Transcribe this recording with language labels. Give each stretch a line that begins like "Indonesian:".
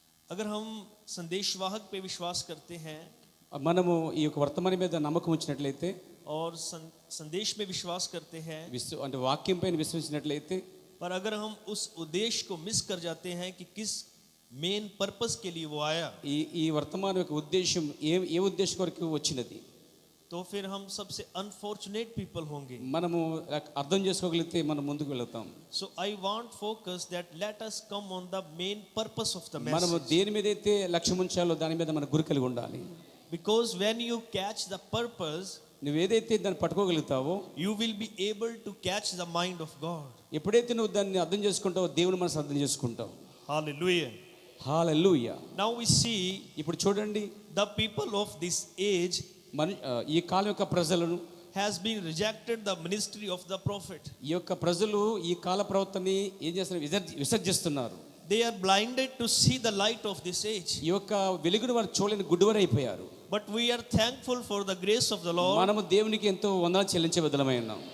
Hindi: अगर हम संदेशवाहक पे विश्वास करते हैं
Telugu: మనము ఈ యొక్క వర్తమానం మీద నమ్మకం ఉంచినట్లయితే
Hindi: और संदेश में विश्वास करते हैं,
Telugu: అంటే వాక్యం పైన విశ్వసించినట్లయితే,
Hindi: पर अगर हम उस उद्देश्य को मिस कर जाते हैं कि किस
English: main purpose
Hindi: के लिए वो आया,
Telugu: ఈ వర్తమానం యొక్క ఉద్దేశం ఏ ఉద్దేశం కొరకు వచ్చినది,
Hindi: तो फिर हम सबसे
English: unfortunate people
Hindi: होंगे.
Telugu: మనము అర్థం చేసుకోగలిగితే మనం ముందుకు వెళ్తాం.
English: So I want focus that let us come on the main purpose of the
Telugu: మనము
English: message,
Telugu: దేని మీద అయితే లక్ష్యం ఉంచాలో దాని మీద మన గురి కలిగి ఉండాలి.
English: because when you catch the purpose,
Telugu: నువ్వు ఏదైతే దాన్ని పట్టుకోగలుగుతావో,
English: you will be able to catch the mind of God.
Telugu: ఎప్పుడైతే నువ్వు దాన్ని అర్థం చేసుకుంటావో దేవుని మనసు అర్థం చేసుకుంటావు.
English: Hallelujah.
Telugu: Hallelujah.
English: Now we see
Telugu: ఇప్పుడు చూడండి,
English: the people of this age
Telugu: ఈ కాలం యొక్క ప్రజలను
English: has been rejected the ministry of the prophet.
Telugu: ఈ యొక్క ప్రజలు ఈ కాల ప్రవర్తనని ఏం చేస్తున్నారు? విసర్జిస్తున్నారు.
English: They are blinded to see the light of this age.
Telugu: ఈ యొక్క వెలుగును వారు చూడలేని గుడ్డివారైపోయారు.
English: But we are thankful for the grace of the Lord,
Telugu: మనము దేవునికి ఎంతో వందనాలు చెల్లించే విధమై ఉన్నాం.